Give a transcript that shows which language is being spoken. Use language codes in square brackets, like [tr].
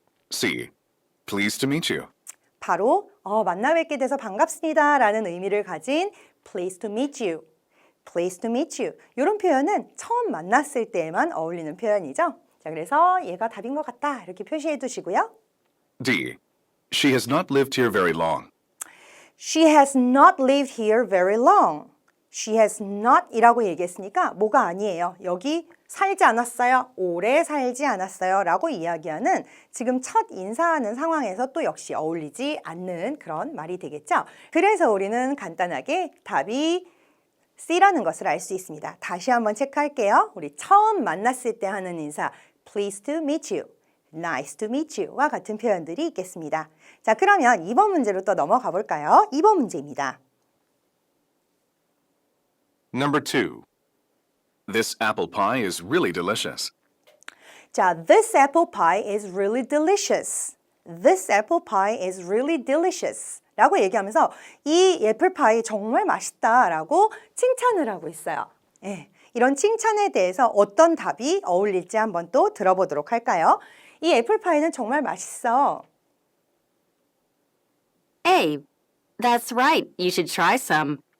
[en] C. Pleased to meet you. [ko] 바로 만나 뵙게 돼서 반갑습니다 라는 의미를 가진 [en] pleased to meet you. Pleased to meet you. [ko] 이런 표현은 처음 만났을 때에만 어울리는 표현이죠. 자, 그래서 얘가 답인 것 같다 이렇게 표시해 두시고요. [en] D. She has not lived here very long. She has not lived here very long. She has not [ko] 이라고 얘기했으니까 뭐가 아니에요. 여기 살지 않았어요. 오래 살지 않았어요. 라고 이야기하는 지금 첫 인사하는 상황에서 또 역시 어울리지 않는 그런 말이 되겠죠. 그래서 우리는 간단하게 답이 C라는 것을 알 수 있습니다. 다시 한번 체크할게요. 우리 처음 만났을 때 하는 인사 [en] Pleased to meet you, [ko] Nice to meet you와 같은 표현들이 있겠습니다. 자, 그러면 2번 문제로 또 넘어가 볼까요? 2번 문제입니다. [en] Number 2. This apple pie is really delicious. 자, this apple pie is really delicious. This apple pie is really delicious. [ko] 라고 얘기하면서 이 애플파이 정말 맛있다라고 칭찬을 하고 있어요. 예, 이런 칭찬에 대해서 어떤 답이 어울릴지 한번 또 들어보도록 할까요? 이 애플파이는 정말 맛있어. [en] A. That's right. You should try some.